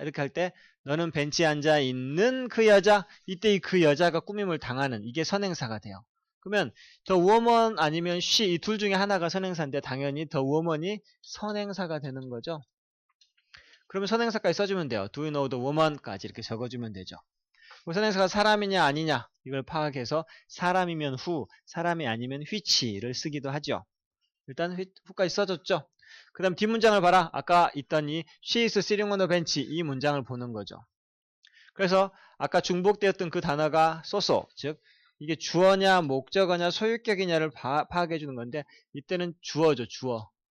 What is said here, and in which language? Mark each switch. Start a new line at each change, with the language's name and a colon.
Korean: 이렇게 할 때 너는 벤치에 앉아있는 그 여자, 이때 이 그 여자가 꾸밈을 당하는 이게 선행사가 돼요. 그러면 the woman 아니면 she 이 둘 중에 하나가 선행사인데 당연히 the woman이 선행사가 되는 거죠. 그러면 선행사까지 써주면 돼요.
English: do you know the woman
Korean: 까지 이렇게 적어주면 되죠. 선행사가 사람이냐 아니냐 이걸 파악해서 사람이면 who, 사람이 아니면 which를 쓰기도 하죠. 일단 who까지 써줬죠. 그 다음 뒷문장을 봐라. 아까 있던 이
English: she is sitting on a bench
Korean: 이 문장을 보는 거죠. 그래서 아까 중복되었던 그 단어가 소소, 즉 이게 주어냐 목적어냐 소유격이냐를 파악해 주는 건데 이때는 주어죠. 주어.